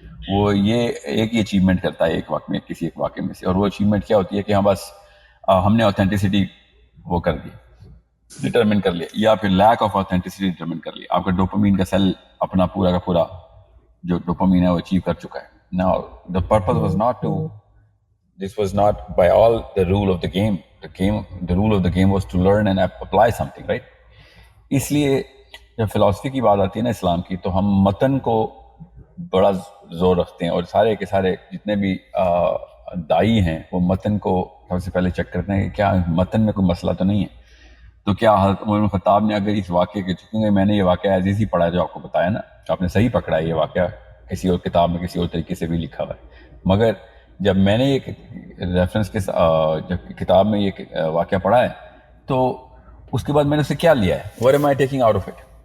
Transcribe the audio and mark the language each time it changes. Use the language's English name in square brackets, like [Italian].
[Urdu] وہ یہ ایک ہی اچیومنٹ کرتا ہے ایک وقت میں, کسی ایک واقعے میں سے, اور وہ اچیومنٹ کیا ہوتی ہے کہ ہاں بس ہم نے اوتھینٹسٹی وہ کر دی, ڈٹرمن کر لیا, یا پھر لیک آف اوتھینٹسٹی ڈٹرمن کر لیا. آپ کا ڈوپامین کا سیل اپنا پورا کا پورا جو ڈوپامین ہے وہ اچیو کر چکا ہے. [English] Now the purpose was not to, this was not by all the rule of the game. The rule of the game was to learn and apply something, right? [Urdu] اس لیے جب فلسفی کی بات آتی ہے نا اسلام کی, تو ہم متن کو بڑا زور رکھتے ہیں, اور سارے کے سارے جتنے بھی دائی ہیں وہ متن کو سب سے پہلے چیک کرتے ہیں کہ کیا متن میں کوئی مسئلہ تو نہیں ہے. تو کیا حضرت عمر بن خطاب نے اگر اس واقعے کے, چونکہ میں نے یہ واقعہ عزیز ہی پڑھا جو آپ کو بتایا نا, آپ نے صحیح پکڑا ہے, یہ واقعہ کسی اور کتاب میں کسی اور طریقے سے بھی لکھا ہوا ہے, مگر جب میں نے یہ ریفرنس کے جب کتاب میں یہ واقعہ پڑھا ہے تو اس کے بعد میں نے اسے کیا لیا ہے, [English] what am I taking out of it,